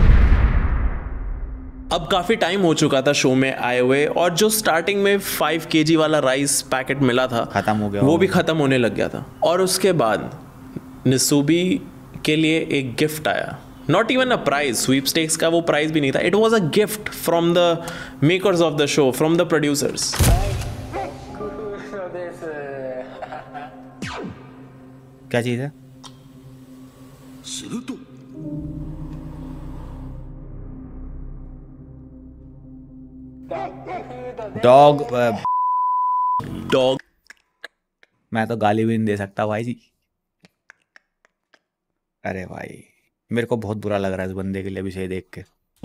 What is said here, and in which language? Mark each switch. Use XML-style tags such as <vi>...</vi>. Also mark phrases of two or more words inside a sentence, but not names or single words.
<hi>अब काफ़ी टाइम हो चुका था शो में आए हुए, और जो स्टार्टिंग में 5 kg वाला</hi> <en>rice packet</en> <hi>मिला था खत्म हो गया, वो भी ख़त्म होने लग गया था। और उसके बाद निसूबी के लिए एक गिफ्ट आया,</hi> <en>not even a prize,</en> <hi>स्वीपस्टेक्स का वो प्राइज भी नहीं था,</hi> <en>it was a gift from the makers of the show, from the producers.</en> <ja>工夫です</ja> <hi>क्या चीज़ है?</hi> <ja>すると</ja> <hi>डॉग। डॉग। मैं तो गाली भी नहीं दे सकता भाई जी। अरे भाई मेरे को बहुत बुरा लग रहा है इस बंदे के लिए अभी से देख के।</hi>